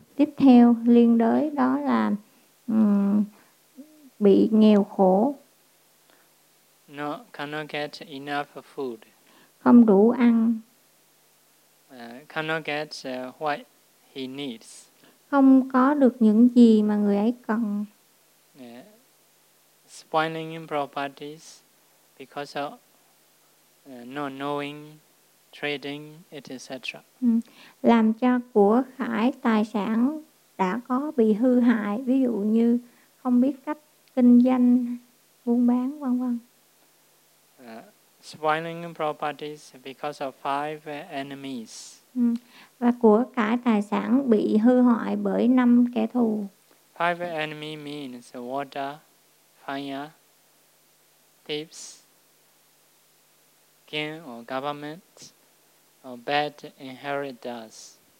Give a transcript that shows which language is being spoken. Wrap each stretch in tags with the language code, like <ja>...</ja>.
<vi>Tiếp theo liên đới đó là bị nghèo khổ.</vi> <en>No, cannot get enough food.</en> <vi>Không đủ ăn.</vi> <en>Cannot get what he needs.</en> <vi>Không có được những gì mà người ấy cần.</vi> <en>Spoiling properties because of not knowing, trading, etc.</en> <vi>Làm cho của khải tài sản đã có bị hư hại, ví dụ như không biết cách kinh doanh, buôn bán, vân vân.</vi> <en>Spoiling properties because of five enemies.</en> <vi>Và của cải tài sản bị hư hoại bởi năm kẻ thù.</vi> <en>Five enemy means water, fire, thieves, king or government, or bad inheritors.</en>